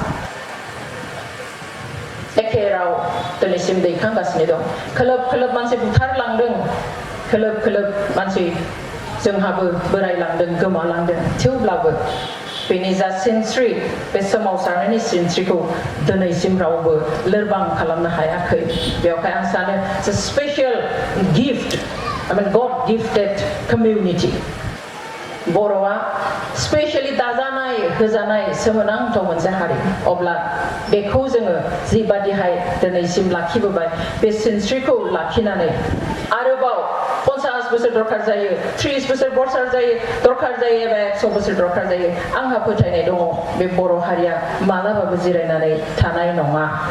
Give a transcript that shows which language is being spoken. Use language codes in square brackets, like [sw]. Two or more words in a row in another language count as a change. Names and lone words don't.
[brx] एखे राव दिनैसिम दैखांगासिनो दं खोलोब खोलोब मानसि बुथारलांदों खोलोब खोलोब मानसि जोंहाबो बोरायलांदों गोमालांदों थेवब्लाबो बेनि जा सिनस्रि बे सोमावसारनायनि सिनस्रिखौ दिनैसिम रावबो लोरबां खालामनो हायाखै बेवहाय आं सानो [en] it's a special gift God gifted community [brx] बर'आ स्पेशली दाजानाय होजानाय सोमोनांथाव मोनसे हारि अब्ला बेखौ जोङो जिबादिहाय दिनैसिम लाखिबोबाय बे सिनस्रिखौ लाखिनानै आरोबाव 50 बोसोर दरकार जायो 30 बोसोर दरकार जायो एबा 100 बोसोर दरकार जायो आंहा फोथायनाय दङ बे बर' हारिया मालाबाबो जिरायनानै थानाय नङा